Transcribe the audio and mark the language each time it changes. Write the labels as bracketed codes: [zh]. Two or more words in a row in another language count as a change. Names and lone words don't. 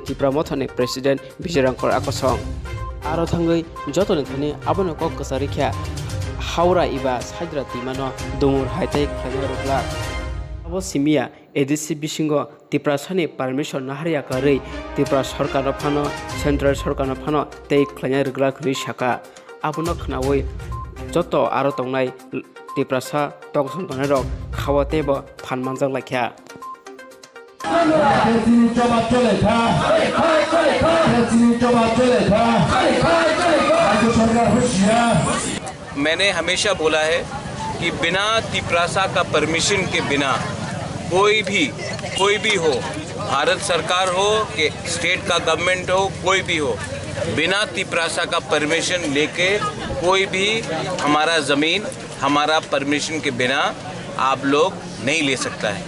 [trp] Tipramothani president Vijayrankor Akosong aro thangai jotoni thani abono kok kasari kha Haura iba sajra timano dumur haitai khlaina rukla abo simia ADC bisingo Tiprasani permission naharia karei Tipra Sarkar phano central sarkar phano tei khlaina rugla khri saka abono khnawi joto aro tongnai Tiprasa tokson banarok khawate bo phanmanjak lakha [hi] मैंने हमेशा बोला है कि बिना तिपरासा का परमिशन के बिना कोई भी हो भारत सरकार हो कि स्टेट का गवर्नमेंट हो कोई भी हो बिना तिपरासा का परमिशन लेके कोई भी हमारा ज़मीन हमारा परमिशन के बिना आप लोग नहीं ले सकता है।